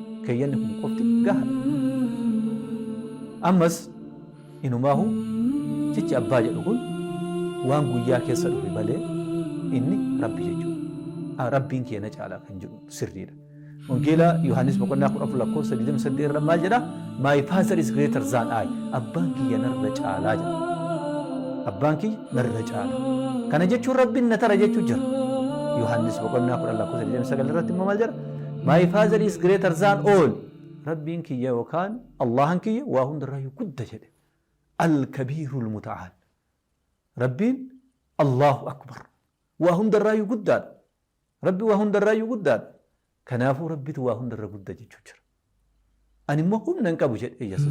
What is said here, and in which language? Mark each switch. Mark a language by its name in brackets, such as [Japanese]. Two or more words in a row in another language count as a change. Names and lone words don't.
[Oromo] Kayyanni kun qofti gaha. Ammas inumaahu jechi abbaa jedhu kun waan guyyaa keessa dhufe malee inni Rabbi jechuudha. Rabbiin kiyya na caalaa kan jedhu sirriidha. Wangeela Yohaannis boqonnaa 14:28 irra maal jedha? [English] My father is greater than I. [Oromo] Abbaan kiyya narra caalaa jedha. Abbaan kiyya narra caalaa. Kana jechuun Rabbiin na tara jechuu jira. Yohaannis boqonnaa 14:29 irratti immoo maal jedha? [English] My father is greater than all. [Oromo] Rabbiin kiyya yookaan Allahan kiyya waa hundarraayyuu gudda jedhe. [Arabic] الكبير المتعال. Rabbiin الله أكبر. [Oromo] Waa hundarraayyuu guddaadha. Rabbi waa hundarraayyuu guddaadha. Kanaafuu Rabbitu waa hundarra gudda jechuu jira. Ani immoo humna hin qabu jedhe Yesuus.